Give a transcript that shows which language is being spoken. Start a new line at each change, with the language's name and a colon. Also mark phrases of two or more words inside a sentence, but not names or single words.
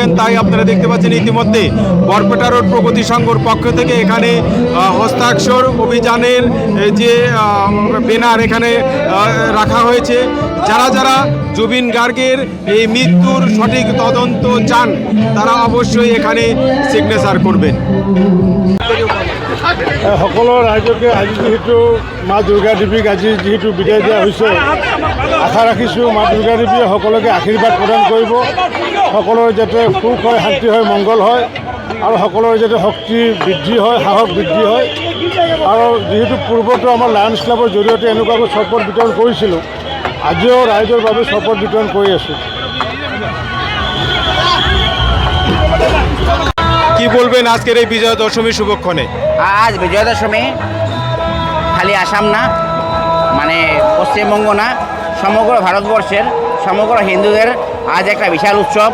Bangla: তাই আপনারা দেখতে পাচ্ছেন ইতিমধ্যে বরপেটা রোড প্রগতি সংঘর পক্ষ থেকে এখানে হস্তাক্ষর অভিযানের যে ব্যানার এখানে রাখা হয়েছে। যারা যারা জুবিন গার্গের এই মৃত্যুর সঠিক তদন্ত চান তারা অবশ্যই এখানে সিগনেচার করবেন।
Assamese: সকলো ৰাইজকে আজি যিহেতু মা দুৰ্গা দেৱীক আজি যিহেতু বিদায় দিয়া হৈছে, আশা ৰাখিছোঁ মা দুৰ্গা দেৱীয়ে সকলোকে আশীৰ্বাদ প্ৰদান কৰিব, সকলোৰে যাতে সুখ হয়, শান্তি হয়, মংগল হয়, আৰু সকলোৰে যাতে শক্তি বৃদ্ধি হয়, সাহস বৃদ্ধি হয়। আৰু যিহেতু পূৰ্বতো আমাৰ লায়ন্স ক্লাবৰ জৰিয়তে এনেকুৱাকৈ চৰপত বিতৰণ কৰিছিলোঁ, আজিও ৰাইজৰ বাবে চৰপত বিতৰণ কৰি আছোঁ।
Bangla: কি বলবেন আজকের এই বিজয়া দশমী শুভক্ষণে? আজ বিজয়া দশমী খালি আসাম না, মানে পশ্চিমবঙ্গ না, সমগ্র ভারতবর্ষের সমগ্র হিন্দুদের আজ একটা বিশাল উৎসব।